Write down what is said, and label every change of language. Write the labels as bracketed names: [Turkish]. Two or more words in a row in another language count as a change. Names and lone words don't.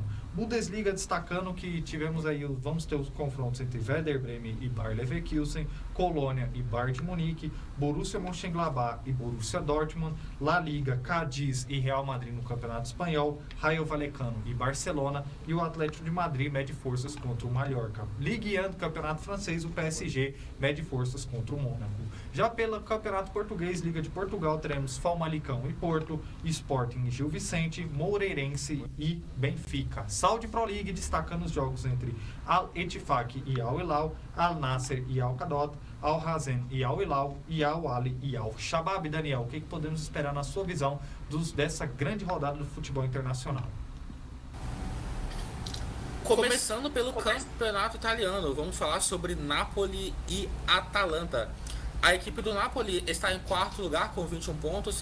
[Portuguese] Bundesliga destacando que tivemos aí, vamos ter os confrontos entre Werder Bremen e Bayer Leverkusen, Colônia e Bayern de Munique, Borussia Mönchengladbach e Borussia Dortmund, La Liga, Cádiz e Real Madrid no Campeonato Espanhol, Rayo Vallecano e Barcelona, e o Atlético de Madrid mede forças contra o Mallorca. Ligue 1 do Campeonato Francês, o PSG mede forças contra o Mônaco. Já pelo Campeonato Português, Liga de Portugal, teremos Famalicão e Porto, Sporting e Gil Vicente, Moreirense e Benfica. Saudi Pro League destacando os jogos entre Al-Ettifaq e Al-Hilal, Al-Nasser e Al-Qadot, Al-Hazen e Al-Hilal, e Al-Ali e Al-Shabab. Daniel, o que podemos esperar na sua visão dessa grande rodada do futebol internacional? Começando pelo campeonato italiano, vamos falar sobre Napoli e Atalanta. A equipe do Napoli está em 4º lugar com 21 pontos.